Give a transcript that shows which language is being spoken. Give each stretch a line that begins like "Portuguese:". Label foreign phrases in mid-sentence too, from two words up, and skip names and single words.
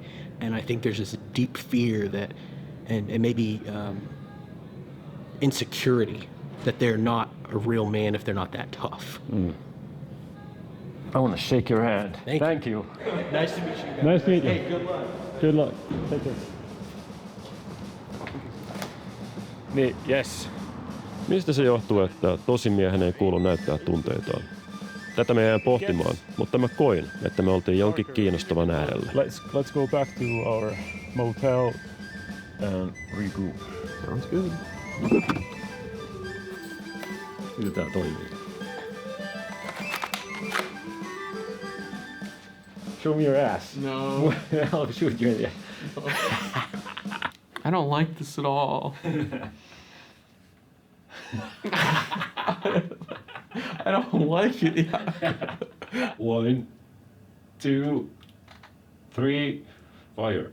English: And I think there's this deep fear that, and maybe insecurity that they're not a real man if they're not that tough. I want to shake your hand. Thank you. Nice to meet you guys. Nice to meet you. Hey, good luck. Good luck. Take care.
Finnish: Niin, yes. Mistä se johtuu, että tosimiehen ei kuulu näyttää tunteitaan? Tätä me jäin pohtimaan, mutta mä koin, että me oltiin jonkin kiinnostavan äärellä.
English: Let's go back to our motel and regroup. Sounds good.
Finnish: Miten tää toimii?
English: show me your ass. No. I'll shoot you in the ass. I don't like this at all. I don't like it. 1, 2, 3, fire.